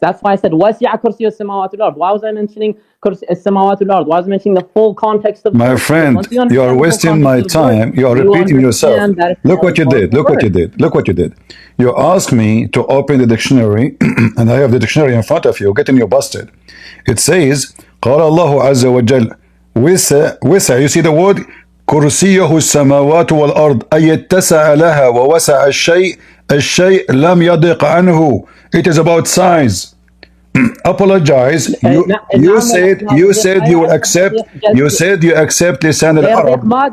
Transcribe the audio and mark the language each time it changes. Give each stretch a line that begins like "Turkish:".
English: That's why I said
Arabic: وَسِعَ كُرْسِيُّ السَّمَاوَاتِ وَالْأَرْضِ.
English: Why was I mentioning
Arabic: السَّمَاوَاتِ وَالْأَرْضِ?
English: Why was I mentioning the full context of the My verse? friend, you are wasting my time. You are repeating yourself. Look what you did. Look what you did. Look what you did. You asked me to open the dictionary, and I have the dictionary in front of you. Getting you busted. It says,
Arabic: قال الله عز وجل وسع.
English: You see the word
Arabic: كرسيه السماوات والأرض أي اتسع لها ووسع الشيء لم يضق عنه.
English: It is about size. Apologize. You said you will accept. You said you accept لسان العرب.